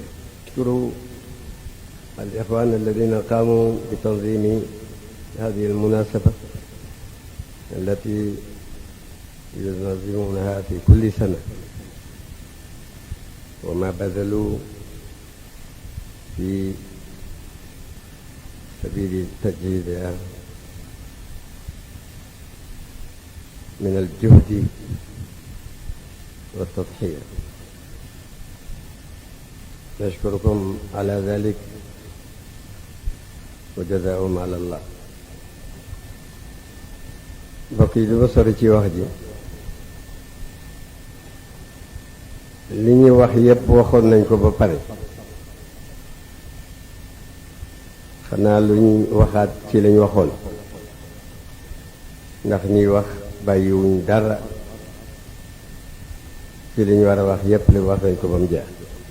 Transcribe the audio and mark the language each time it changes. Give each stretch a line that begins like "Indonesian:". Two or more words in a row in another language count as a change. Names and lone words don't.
Arabic: أشكر الإخوان الذين قاموا بتنظيم هذه المناسبة التي ينظمونها في كل سنة، وما بذلوا في سبيل تجهيزها من الجهد والتضحية. نشكركم على ذلك وجزاهم على الله.
Wolof: mbokk yi du ma sori ci wax ji, li ñuy wax yépp waxoon nañ ko ba pare, xanaa lu ñu waxaat ci lañ waxoon, ndax ñuy wax bàyyiwuñ dara ci li ñu war a wax yépp li wax nañ ko ba mu jeex.